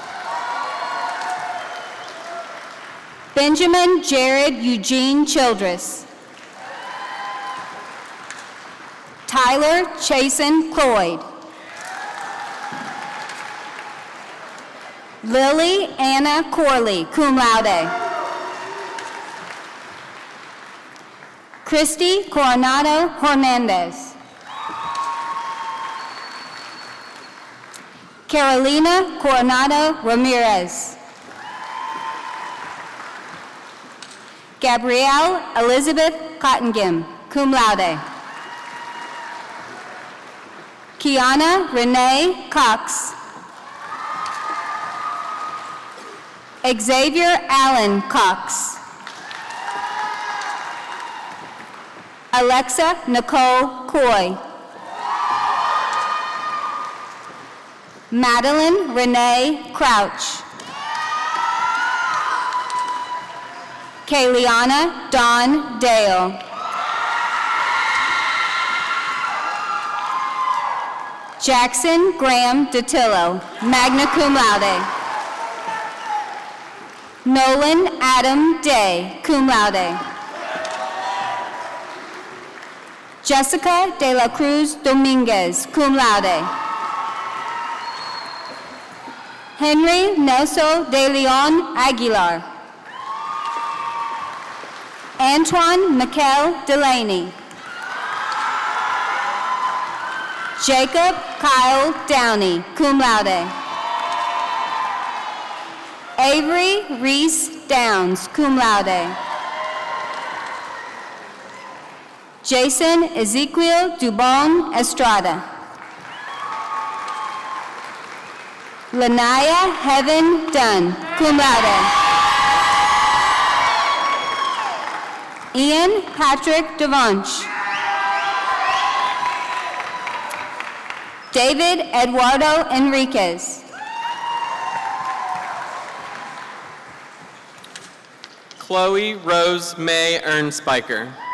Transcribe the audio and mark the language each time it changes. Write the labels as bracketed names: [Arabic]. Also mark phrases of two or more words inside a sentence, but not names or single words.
[English] Benjamin Jared Eugene Childress. Tyler Chasen Cloyd. Lily Anna Corley, [Latin] cum laude. [English] Christy Coronado Hernandez. Carolina Coronado Ramirez. Gabrielle Elizabeth Cottengim, [Latin] cum laude. [English] Kiana Renee Cox. Xavier Allen Cox. Alexa Nicole Coy. Madeline Renee Crouch. Kayliana Dawn Dale. Jackson Graham DeTillo, [Latin] magna cum laude. [English] Nolan Adam Day, [Latin] cum laude. [English] Jessica De La Cruz Dominguez, [Latin] cum laude. [English] Henry Nelson De Leon Aguilar. Antoine Mikel Delaney. Jacob Kyle Downey, [Latin] cum laude. [English] Avery Reese Downs, [Latin] cum laude. [English] Jason Ezequiel Dubon Estrada. Lanaya Heaven Dunn, [Latin] cum laude. [English] Ian Patrick Devanche. David Eduardo Enriquez. Chloe Rose May Ernspiker.